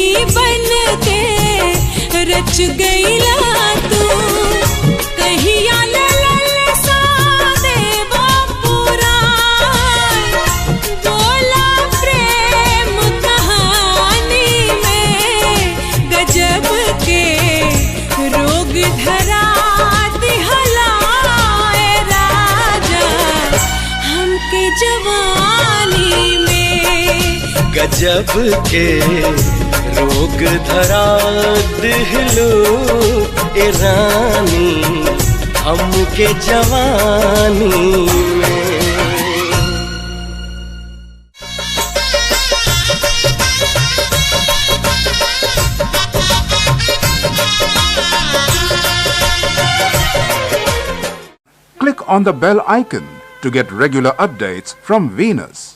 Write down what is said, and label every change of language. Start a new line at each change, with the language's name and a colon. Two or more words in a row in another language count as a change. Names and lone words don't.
Bhojpuri: बन के रच गईला तू कहिया ललसा देवा पुराण बोला प्रेम कहानी में गजब के रोग धरा दिहला राजा हमके जवानी में गजब के रोग धरा दिहलो ए रानी हमके जवानी में।
English: Click on the bell icon to get regular updates from Venus.